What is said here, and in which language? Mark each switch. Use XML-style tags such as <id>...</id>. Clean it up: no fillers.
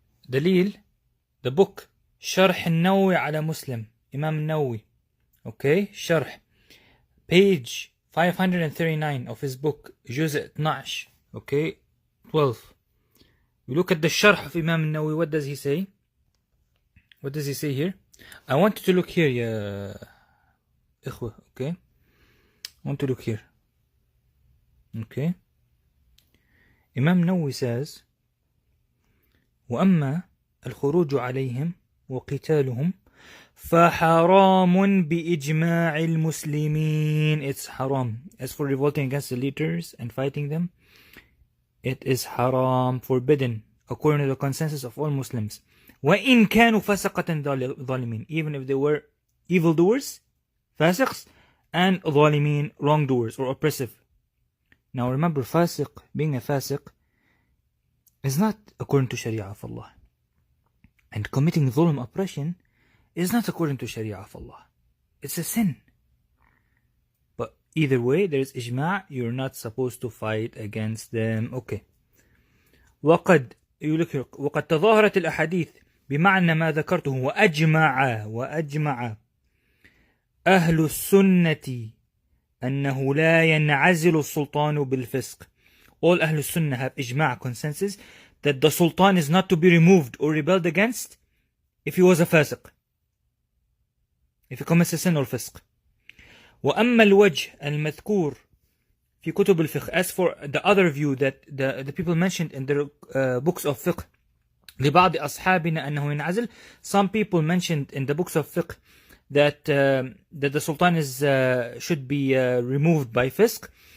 <en>Dalil, the book Sharh al-Nawawi ala Muslim, Imam al-Nawawi, okay, Sharh, page 539 of his book, Juz' 12, okay, 12. We look at the Sharh of Imam al-Nawawi. What does he say? What does he say here? I want you to look here, ya ikhwa, okay? I want to look here. Okay? Imam Nawawi says,</en> <ar>وَأَمَّا الْخُرُوجُ عَلَيْهِمْ وَقِتَالُهُمْ فَحَرَامٌ بِإِجْمَاعِ الْمُسْلِمِينَ.</ar> <en>It's haram. As for revolting against the leaders and fighting them, it is haram, forbidden, according to the consensus of all Muslims.</en> <ar>وَإِن كَانُوا فَسَقَةً ظَالِمِينَ.</ar> <en>Even if they were evildoers, fasiqs, and ظالمين, wrongdoers or oppressive. Now remember, fasiq, being a fasiq, is not according to Sharia of Allah. And committing dhulm, oppression, is not according to Sharia of Allah. It's a sin. But either way, there is ijma', you're not supposed to fight against them. Okay.</en> <ar>وقد تظاهرت الأحاديث بمعنى ما ذكرته وأجمع أهل السنة أنه لا ينعزل السلطان بالفسق.</ar> <en>All Ahlul Sunnah have ijma' consensus that the Sultan is not to be removed or rebelled against if he was a fasiq, if he commits a sin or fisq.</en> <ar>وأما الوجه المذكور في كتب الفقه,</ar> <en>as for the other view that the people mentioned in their books of fiqh,</en> <ar>لبعض أصحابنا أنه ينعزل,</ar> <en>some people mentioned in the books of fiqh that the Sultan should be removed by fisq.</en>